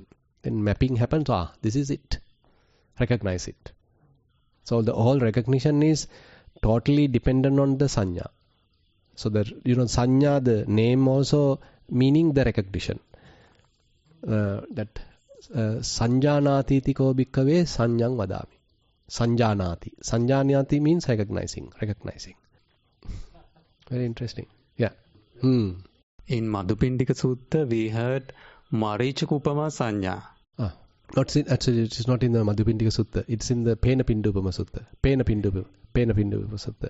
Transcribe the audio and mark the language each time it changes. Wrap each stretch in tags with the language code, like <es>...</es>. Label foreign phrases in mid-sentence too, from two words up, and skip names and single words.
<en>Then mapping happens, this is it. Recognize it. So the whole recognition is totally dependent on the sanya. So the sanya, the name also meaning the recognition.</en> <pi>That sanjanati tiko bhikkave sanyang vadami.</pi> <en>Sanjanati means recognizing. Very interesting. Yeah. In Madhupindika Sutta, we heard Marichakupama Sanya. Actually, it is not in the Madhupindika Sutta. It's in the Penapindupama Sutta. Penapindupama Sutta.</en>